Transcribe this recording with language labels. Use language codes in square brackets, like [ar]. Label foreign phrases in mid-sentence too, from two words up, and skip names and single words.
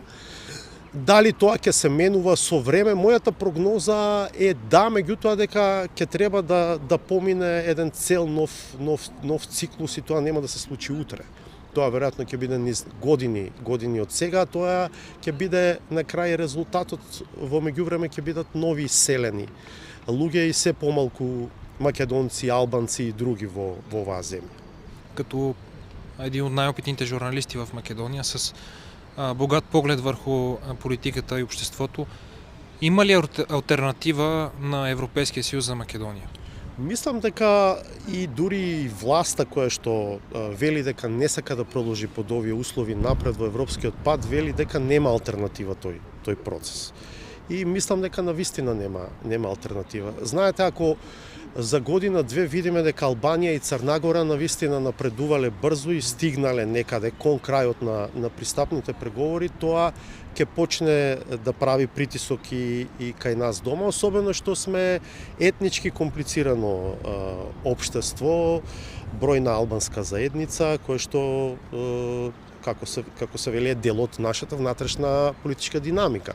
[mk] Дали тоа ќе се менува со време? Мојата прогноза е да, меѓутоа дека ќе треба да помине еден цел нов циклус и тоа нема да се случи утре. Тоа веројатно ќе биде низ години од сега, тоа ќе биде на крај резултатот во меѓувреме ќе бидат нови иселени луѓе и се помалку македонци, албанци и други во оваа земја. [bg] Като един од најопитните журналисти в Македония с богат поглед върху политиката и обществото, има ли алтернатива на Европейския съюз за Македония? [mk] Мислам дека и дури власта која што вели дека не сака да продолжи под овие услови напред во европскиот пат, вели дека нема алтернатива тој процес. И мислам дека навистина нема алтернатива. Знаете, ако за година-две видиме дека Албанија и Црнагора навистина напредувале брзо и стигнале некаде кон крајот на пристапните преговори, тоа ќе почне да прави притисок и кај нас дома, особено што сме етнички комплицирано општество, бројна албанска заедница, која што како се вели, дел од нашата внатрешна политичка динамика.